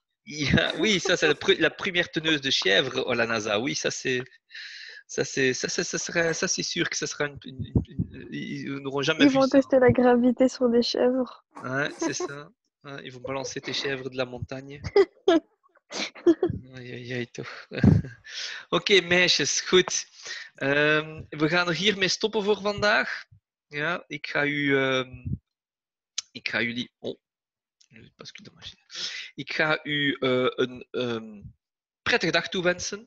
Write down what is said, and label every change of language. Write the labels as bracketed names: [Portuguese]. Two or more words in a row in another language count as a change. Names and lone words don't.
[French] oui, ça, c'est la première teneuse de chèvre à la NASA. Oui, ça, c'est... Ça, c'est sûr que ça sera ils n'auront jamais Ils vu vont ça. tester la gravité sur des chèvres. Ouais, c'est ça. Ouais, ils vont balancer tes chèvres de la montagne. Ai, ai, ai, [Dutch] toch. Oké, meisjes, goed. We gaan er hiermee stoppen voor vandaag. Ja, ik ga jullie... Oh, nu bascule de machine. Ik ga u een prettige dag toewensen.